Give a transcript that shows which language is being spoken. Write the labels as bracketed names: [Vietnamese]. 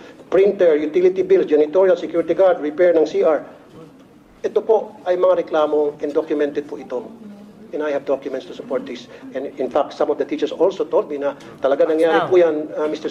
[English] Printer, utility bill, janitorial, security guard, repair ng CR. [Filipino] Ito po ay mga reklamo and documented po ito. [English] And I have documents to support this. And in fact, some of the teachers also told me [Filipino] na talaga nangyari po yan, [English] Mr.